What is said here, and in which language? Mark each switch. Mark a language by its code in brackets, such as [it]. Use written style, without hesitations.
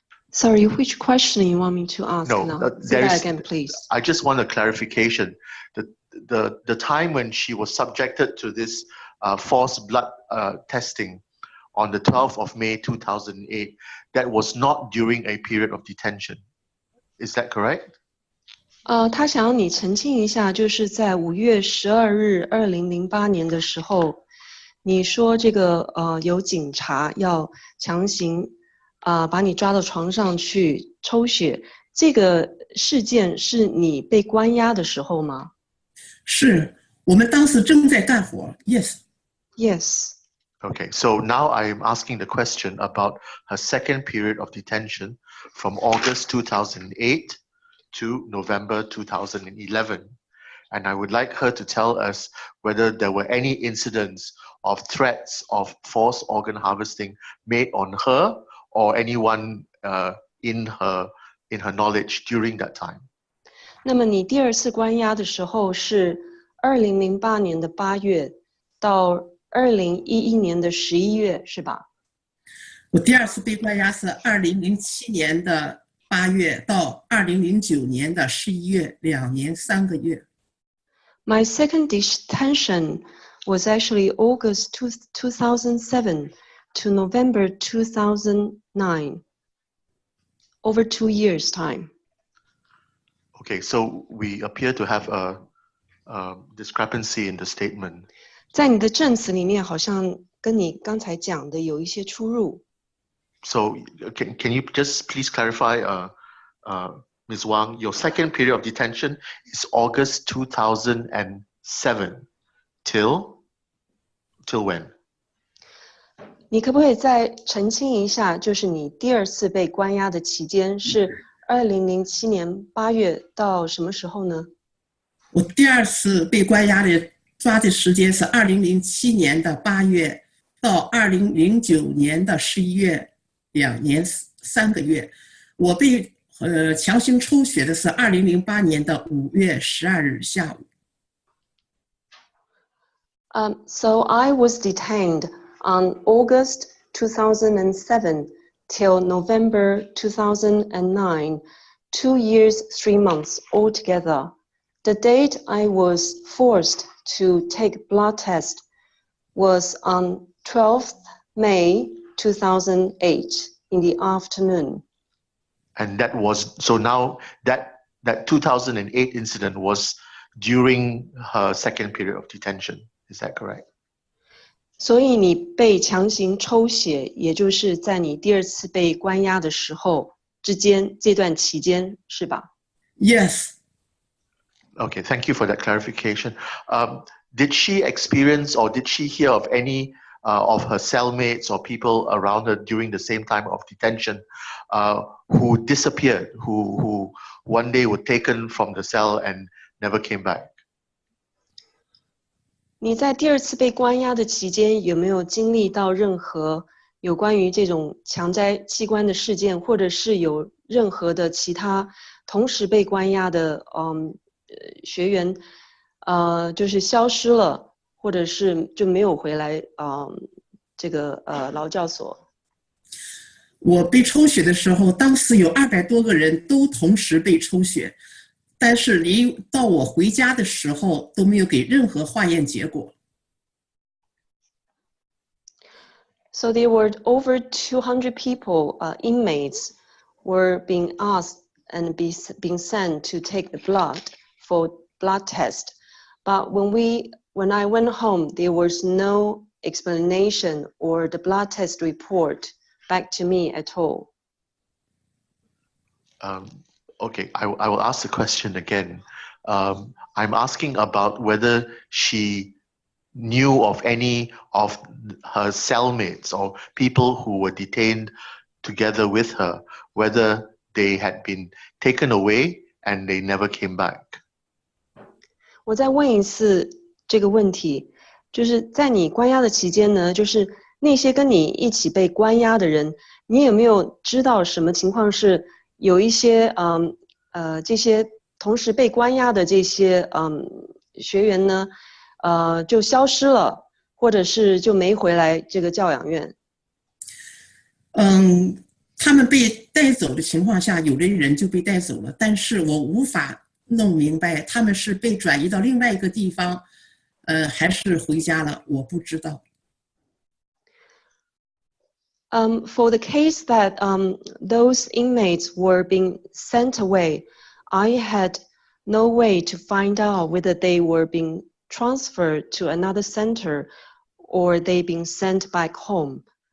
[en] Sorry, which question you want me to ask now? Say that again, please. I just want a clarification. The time when she was subjected to this forced blood testing on the 12th of May 2008, that was not during a period of detention. Is that correct? [zh] 他想要你澄清一下，就是在5月12日2008年的时候，你说这个有警察要强行把你抓到床上去抽血，这个事件是你被关押的时候吗？是我们当时正在干活。 [en] Yes. Yes. Okay, so now I am asking the question about her second period of detention from August 2008 to November 2011. And I would like her to tell us whether there were any incidents of threats of forced organ harvesting made on her or anyone in her knowledge during that time. [zh] 那么你第2次关押的时候是2008年的8月到2011年的11月，是吧？我第2次被关押是2007年的8月到2009年的11月，2年3个月。 [en] My second detention was actually August 2007 to November 2009, over 2 years' time. Okay, so we appear to have a discrepancy in the statement. [zh] 在你的证词里面，好像跟你刚才讲的有一些出入。 [en] So can you just please clarify, Ms. Wang, your second period of detention is August 2007 till when? [zh] 你可不可以再澄清一下，就是你第2次被关押的期间是2007年8月到什么时候呢？我第2次被关押的抓的时间是2007年的8月到2009年的11月，2年3个月。我被强行抽血的是2008年的5月12日下午。 [en] So I was detained on August 2007 till November 2009, 2 years, 3 months altogether. The date I was forced to take blood test was on 12th May 2008 in the afternoon. And that was, so now that 2008 incident was during her second period of detention. Is that correct? [zh] 所以你被强行抽血，也就是在你第2次被关押的时候之间这段期间，是吧？ [en] Yes. Okay, thank you for that clarification. Did she experience or did she hear of any of her cellmates or people around her during the same time of detention who disappeared, who one day were taken from the cell and never came back? [zh] 你在第2次被关押的期间，有没有经历到任何有关于这种强摘器官的事件，或者是有任何的其他同时被关押的学员就是消失了，或者是就没有回来这个劳教所？我被抽血的时候，当时有200多个人都同时被抽血，但是离到我回家的时候都没有给任何化验结果。 [en] So there were over 200 people, inmates, were being asked and being sent to take the blood for blood test. But when I went home, there was no explanation or the blood test report back to me at all. Okay, I will ask the question again. I'm asking about whether she knew of any of her cellmates or people who were detained together with her, whether they had been taken away and they never came back. [zh] 我再问一次这个问题，就是在你关押的期间呢，就是那些跟你一起被关押的人，你有没有知道什么情况是有一些这些同时被关押的这些学员呢，就消失了，或者是就没回来这个教养院？他们被带走的情况下，有的人就被带走了，但是我无法弄明白他们是被转移到另外一个地方，还是回家了，我不知道。 [en] For the case that those inmates were being sent away, I had no way to find out whether they were being transferred to another center or they being sent back home.